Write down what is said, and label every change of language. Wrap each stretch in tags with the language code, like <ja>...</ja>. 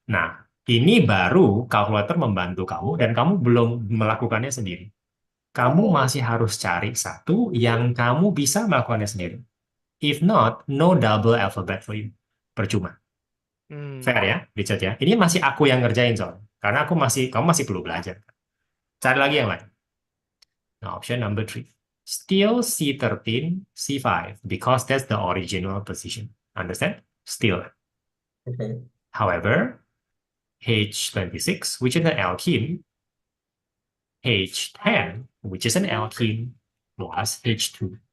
<id>Nah, ini baru kalkulator membantu kamu dan kamu belum melakukannya sendiri. Kamu masih harus cari satu yang kamu bisa melakukannya sendiri.</id> <en>If not, no double alphabet for you.</en> <id>Percuma. Fair ya, Richard ya. Ini masih aku yang ngerjain soal. Karena kamu masih perlu belajar. Cari lagi yang lain.</id> <en>Now, option number 3. Still C13, C5, because that's the original position. Understand? Still. Okay. However, H26, which is an alkene, H10, which is an alkene, plus H2.</en>